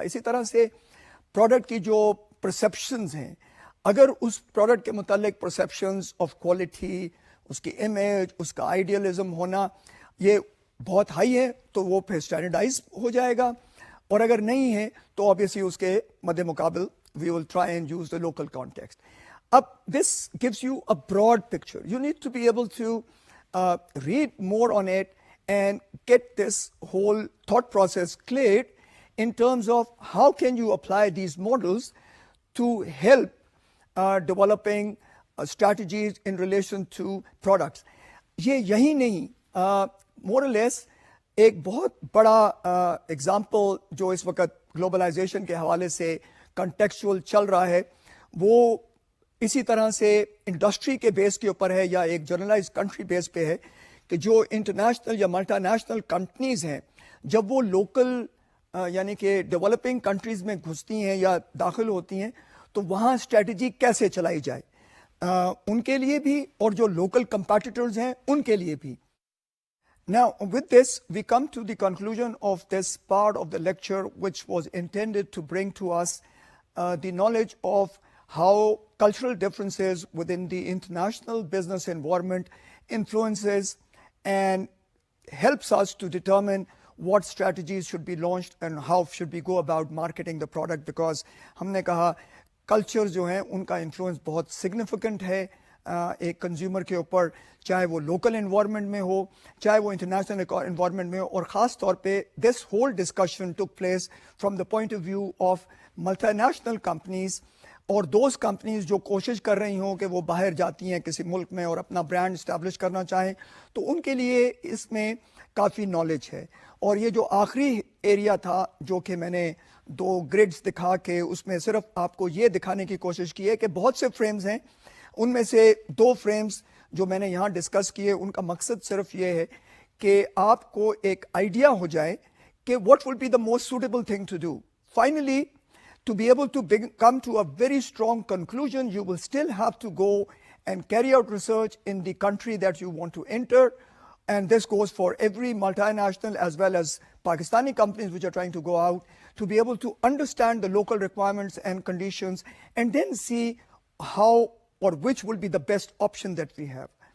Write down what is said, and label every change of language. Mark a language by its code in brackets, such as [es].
[ur] اسی طرح سے پروڈکٹ کی جو پرسیپشنز ہیں، اگر اس پروڈکٹ کے متعلق پرسیپشنز آف کوالٹی، اس کی امیج، اس کا آئیڈیالزم ہونا یہ بہت ہائی ہے تو وہ پھر اسٹینڈرڈائز ہو جائے گا، اور اگر نہیں ہے تو آبویسلی اس کے مد مقابل [en] We will try and use the local context. [ur] اب [en] This gives you a broad picture. You need to be able to read more on it and get this whole thought process cleared in terms of how can you apply these models to help developing strategies in relation to products. [ur] یہی نہیں، [en] more or less [ur] ایک بہت بڑا example جو اس وقت globalisation کے حوالے سے کنٹیکچوئل چل رہا ہے وہ اسی طرح سے انڈسٹری کے بیس کے اوپر ہے یا ایک جرنلائز کنٹری بیس پہ ہے کہ جو انٹرنیشنل یا ملٹا نیشنل کمپنیز ہیں جب وہ لوکل یعنی کہ ڈیولپنگ کنٹریز میں گھستی ہیں یا داخل ہوتی ہیں تو وہاں اسٹریٹجی کیسے چلائی جائے ان کے لیے بھی اور جو لوکل کمپیٹیٹرز ہیں ان کے لیے بھی. [en] Now with this we come to the conclusion of this part of the lecture which was intended to bring to us the knowledge of how cultural differences within the international business environment influences and helps us to determine what strategies should be launched and how should we go about marketing the product, because [ur] ہم نے کہا culture جو ہیں ان کا influence بہت significant ہے ایک consumer کے اوپر، چاہے وہ لوکل انوائرمنٹ میں ہو چاہے وہ انٹرنیشنل انوائرمنٹ میں ہو. اور خاص طور پہ [en] this whole discussion took place from the point of view of multinational companies [ur] اور [en] those companies [ur] جو کوشش کر رہی ہوں کہ وہ باہر جاتی ہیں کسی ملک میں اور اپنا برانڈ اسٹیبلش کرنا چاہیں تو ان کے لیے اس میں کافی نالج ہے. اور یہ جو آخری ایریا تھا جو کہ میں نے 2 گریڈز دکھا کے اس میں صرف آپ کو یہ دکھانے کی کوشش کی ہے کہ بہت سے فریمز ہیں، ان میں سے 2 فریمز جو میں نے یہاں ڈسکس کیے ان کا مقصد صرف یہ ہے کہ آپ کو ایک آئیڈیا ہو جائے کہ [en] what would be the most suitable thing to do. Finally, to be able to come to a very strong conclusion, you will still have to go and carry out research in the country that you want to enter, and this goes for every multinational as well as Pakistani companies which are trying to go out, to be able to understand the local requirements and conditions and then see how or which will be the best option that we have.